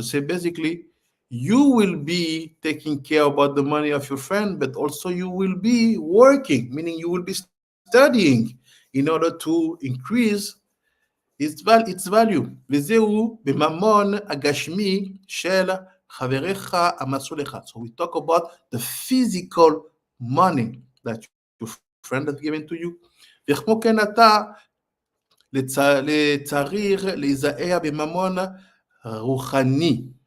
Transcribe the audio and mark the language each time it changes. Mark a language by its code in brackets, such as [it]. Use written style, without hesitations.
[en] So say basically, you will be taking care about the money of your friend, but also you will be working, meaning you will be studying in order to increase its value. [he] וזהו בממון הגשמי של חבריך המסור לך. [en] So we talk about the physical money that your friend has given to you. [he] וכמו כן אתה לצריך להיזהר בממון רוחני.